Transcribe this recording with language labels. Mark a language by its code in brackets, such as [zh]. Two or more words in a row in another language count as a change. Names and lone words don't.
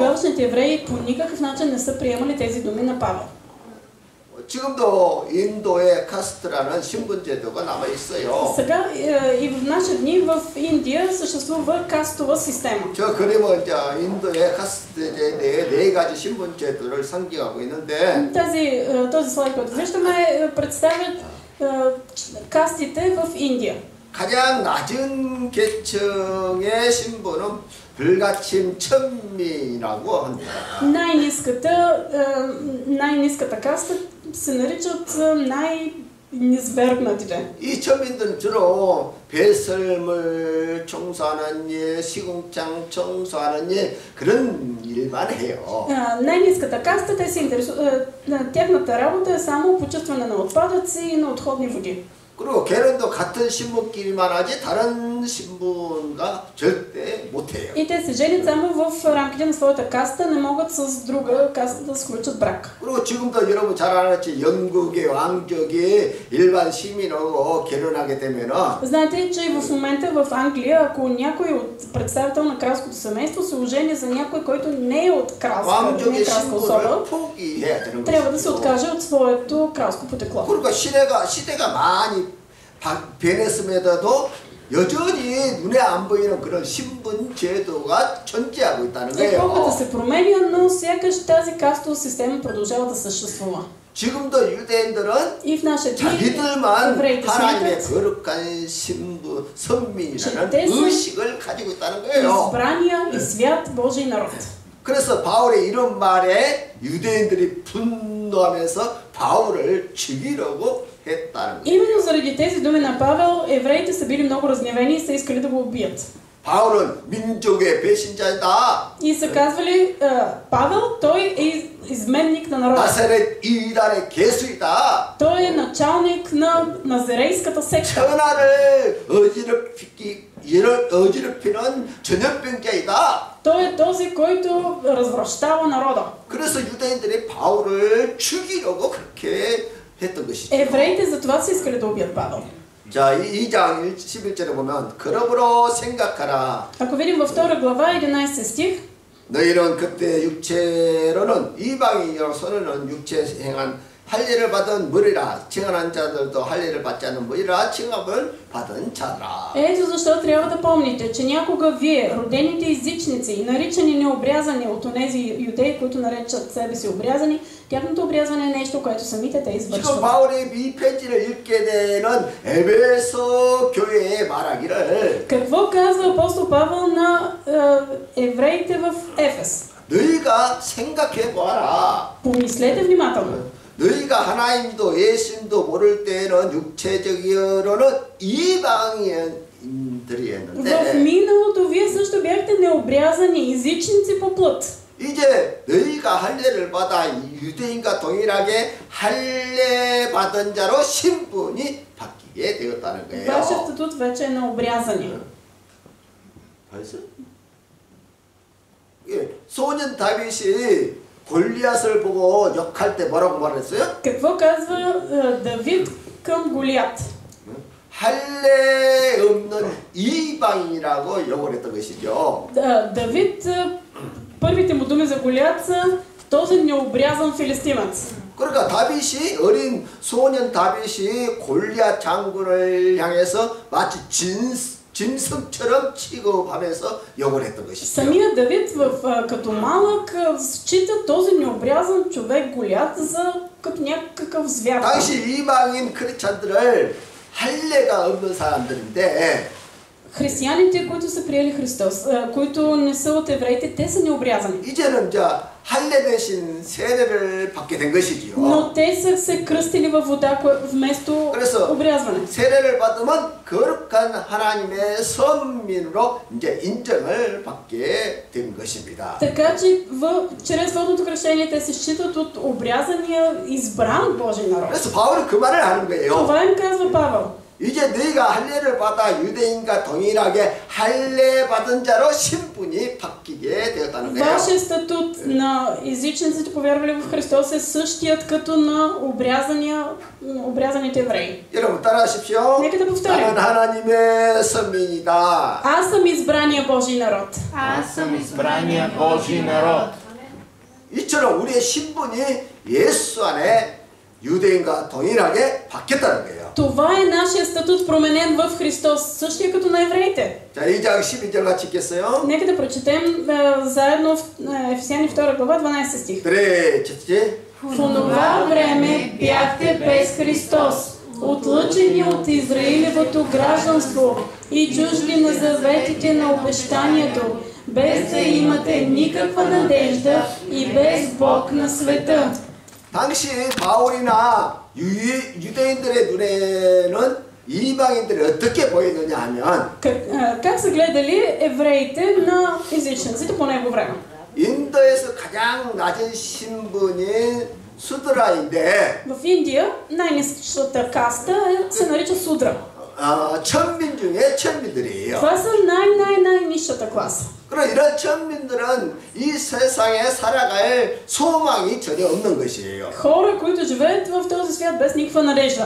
[bg] Тогавашните евреи по никакъв начин не са приемали тези думи на Павел. [ko] 지금도 인도에 카스트라는 신분제도가 남아 있어요. [bg] Сега и в наши дни в Индия съществува кастова система. [ko] 저 그림은 이제 인도의 카스트제도의 4가지 신분제도를 상징하고 있는데 [bg] Този слайд, който виждаме, представя кастите в Индия. [ko] 가장 낮은 계층의 신분은 불가침 천민이라고 합니다. [bg] Най-ниската каста се наричат най-низвергнатите. [ko] 이 천민들은 주로 배설물 청소하는 일, 시궁창 청소하는 일 그런 일만 해요. [bg] Най-ниската каста, те се интересуват, тяхната работа е само почистване на отпадъци и на отходни води. [ko] 그리고 걔는도 같은 신분끼리만 하지 다른 신분과 절대 못해요. [bg] И те се женят само в рамките на своята каста, не могат с друга каста да сключат брак. [ko] 그리고 지금도 여러분 잘 아시겠지 영국의 왕족이 일반 시민하고 결혼하게 되면은 [bg] Знаете, че в момента в Англия, ако някой от представител на кралското семейство се ожени за някой, който не е от кралска особа, трябва да се откаже от своето кралско потекло. [ko] 그러니까 시대가 많이 변했음에도 여전히 눈에 안 보이는 그런 신분 제도가 존재하고 있다는 거예요. [bg] Епохата се променя, но сякаш тази кастова система продължава да съществува. [ko] 지금도 유대인들은 [bg] И в наши дни [ko] 자기들만 [bg] евреите [ko] 하나님의 [bg] смятат, [ko] 거룩한 신부 선민이라는 [bg] те са [ko] 의식을 가지고 있다는 거예요. [bg] избрания и свят Божий народ. [ko] 그래서 바울의 이런 말에 유대인들이 분노하면서 바울을 죽이려고 했다는 거예요. [bg] Именно заради тези думи на Павел, евреите са били много разгневени и са искали да го убият. [ko] 바울은 민족의 배신자이다. [bg] И са казвали, Павел, той е изменник на народа. [ko] 나사렛 이단의 개수이다. [bg] Той е началник на назерейската секта. [ko] 천하를 어지럽히는 전염병자이다. [bg] Той е този, който развращава народа. [ko] 그래서 유대인들이 바울을 죽이려고 그렇게 했던 것이죠. [bg] Евреите затова са искали да убият Павел. [ko] 자, 2장 11절에 보면 그러므로 생각하라. [bg] Ако видим във 2 глава 11 стих, [ko] 너희는 그때 육체로는 이방인으로서는 육체 행한 할례를 받은 무리라. 칭언한 자들도 할례를 받지 않은 무리라. 칭함을 받은 자라. [bg] ето защо трябва да помните, че някога вие, родените езичници, наричани необрязани от онези юдеи, които наречат себе си обрязани, тяхното обрязване е нещо, което самите те [ko] 지금 [bg] извършват. [ko] 바울이 이 편지를 읽게 되는 에베소 교회에 말하기를 [bg] Какво казва апостол Павел на евреите в Ефес? [ko] 너희가 생각해 보아라. [bg] Помислете внимателно. [ko] 너희가 하나님도 예수님도 모를 때에는 육체적으로는 이방인들이었는데 [bg] В миналото вие също бяхте необрязани езичници по плът. [ko] 이제 너희가 할례를 받아 유대인과 동일하게 할례 받은 자로 신분이 바뀌게 되었다는 거예요. [bg] Вашия статут вече е на обрязани. [ko] 벌써? 예, 소년 다윗이 골리앗을 보고 욕할 때 뭐라고 말했어요? [bg] Какво казва Давид към Голиат? [ko] 할례 없는 이방인이라고 욕을 했던 것이죠. [bg] Давид, първите му думи за Голиат са този необрязан филистимец. [ko] 그러니까 다윗이 어린 소년 다윗이 골리앗 장군을 향해서 마치 짐승처럼 취급하면서 욕을 했던 것이죠. [bg] Самия Давид като малък счита този необрязан човек Голиат за като някакъв звяр. [ko] 당시 이방인 크리스찬들을 할례가 없는 사람들인데 [bg] Християните, които са приели Христос, които не са от евреите, те са необрязани. [ko] 이제는 이제 할례 대신 세례를 받게 된 것이지요. [bg] Но те са се кръстили във вода вместо обрязване. [ko] 세례를 받으면 거룩한 하나님의 선민으로 이제 인정을 받게 된 것입니다. [bg] Така че чрез водното кръщение те се считат от обрязания избран Божий народ. [ko] 그래서 바울은 그 말을 하는 거예요. [bg] Това им казва Павел. [ko] 이제 너희가 할례를 받아 유대인과 동일하게 할례 받은 자로 신분이 바뀌게 되었다는 거예요. [bg] Вашия статут на езичниците, повярвали в Христос, е същият като на обрязаните евреи. [ko] 여러분 따라하십시오. [bg] Нека да повторим. [ko] 나는 하나님의 선민이다. [bg] Аз съм избрания Божий народ. Аз съм избрания Божий народ. [ko] 이처럼 우리의 신분이 예수 안에 유대인과 동일하게 바뀌었다는 거예요. [bg] Това е нашия статут, променен в Христос, същия като на евреите. [ko] 자, 2장 12절 같이 읽겠어요. [bg] Нека да прочетем заедно в Ефесяни 2 глава 12 стих. [ko] 그래, 첫째. [bg] В онова време бяхте без Христос, отлъчени от Израилевото гражданство и чужди на заветите на обещанието, без да имате никаква надежда и без Бог на света. [ko] 당시 바울이나 유대인들의 눈에는 이방인들이 어떻게 보이느냐 하면 [bg] Как са гледали евреите на езичниците по него време? [ko] 인도에서 가장 낮은 신분인 수드라인데 [bg] В Индия най-низката каста се нарича Судра. [ko] 천민 중에 천민들이에요. [bg] Това са най-низшата класа. [ko] 그럼 이런 천민들은 이 세상에 살아갈 소망이 전혀 없는 것이에요. [bg] Хора, които живеят в този свят без никаква надежда.